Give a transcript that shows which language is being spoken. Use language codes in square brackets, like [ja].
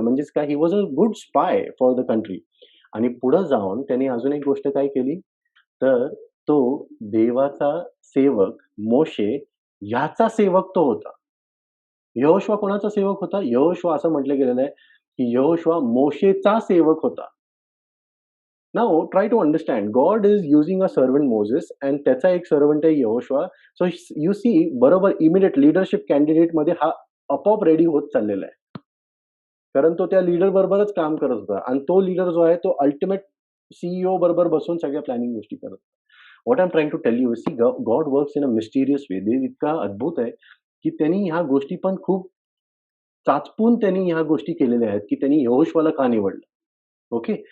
[mr] म्हणजेच काय [en] He was a good spy for the country. [mr] आणि पुढे जाऊन त्यांनी अजून एक गोष्ट काय केली, तर तो देवाचा सेवक मोशे ह्याचा सेवक तो होता. यहोशुआ कोणाचा सेवक होता? यहोशुआ असं म्हटलं गेलेलं आहे, की यहोशुआ मोशेचा सेवक होता. [en] Now try to understand. God is using a servant Moses and [mr] त्याचा एक सर्व्हंट आहे यहोशुआ. [en] so you see [mr] बरोबर इमिडिएट लीडरशिप कॅन्डिडेटमध्ये हा आपोआप रेडी होत चाललेला आहे. कारण तो त्या लीडर बरोबरच काम करत होता आणि तो लीडर जो आहे तो अल्टिमेट सीईओ बरोबर बसून सगळ्या प्लॅनिंग गोष्टी करत होता. [en] What I am trying to tell you see God works in a mysterious way. [mr] देव इतका अद्भुत आहे, की त्यांनी ह्या गोष्टी पण खूप चाचपून त्यांनी ह्या गोष्टी केलेल्या आहेत, की त्यांनी यहोशुआला का निवडलं. ओके.